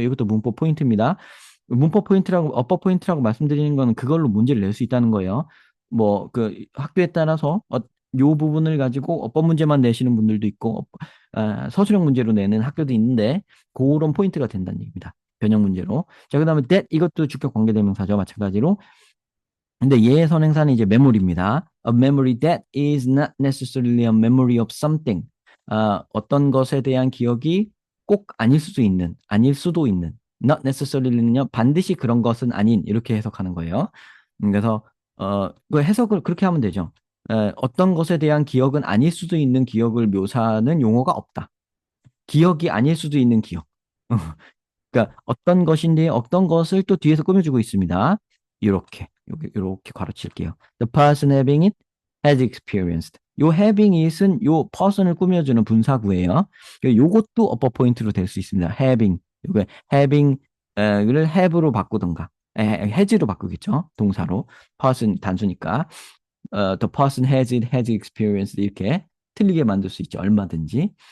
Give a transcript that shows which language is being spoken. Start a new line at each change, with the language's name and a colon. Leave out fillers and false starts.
Korean: 이것도 문법 포인트입니다. 문법 포인트라고 업법 포인트라고 말씀드리는 거는 그걸로 문제를 낼 수 있다는 거예요. 뭐 그 학교에 따라서 요 부분을 가지고 어법 문제만 내시는 분들도 있고 서술형 문제로 내는 학교도 있는데 그런 포인트가 된다는 얘기입니다. 변형 문제로. 자, 그다음에 that 이것도 주격 관계대명사죠. 마찬가지로. 근데 얘의 선행사는 이제 메모리입니다.
English: A memory that is not necessarily a memory of something.
Korean: 어떤 것에 대한 기억이 꼭 아닐 수도 있는.
English: Not necessarily,
Korean: 는요, 반드시 그런 것은 아닌, 이렇게 해석하는 거예요. 그래서, 그 해석을 그렇게 하면 되죠. 어떤 것에 대한 기억은 아닐 수도 있는 기억을 묘사하는 용어가 없다. 기억이 아닐 수도 있는 기억. 그러니까 어떤 것인데 어떤 것을 또 뒤에서 꾸며주고 있습니다. 이렇게 여기 이렇게 괄호칠게요.
English: The person having it has experienced.
Korean: 요 having it은 요 person을 꾸며주는 분사구예요. 요것도 어퍼 포인트로 될 수 있습니다. having 요거 having을 have로 바꾸던가 has로 바꾸겠죠. 동사로 person 단수니까
English: the person has it, has experienced
Korean: 이렇게 틀리게 만들 수 있죠. 얼마든지.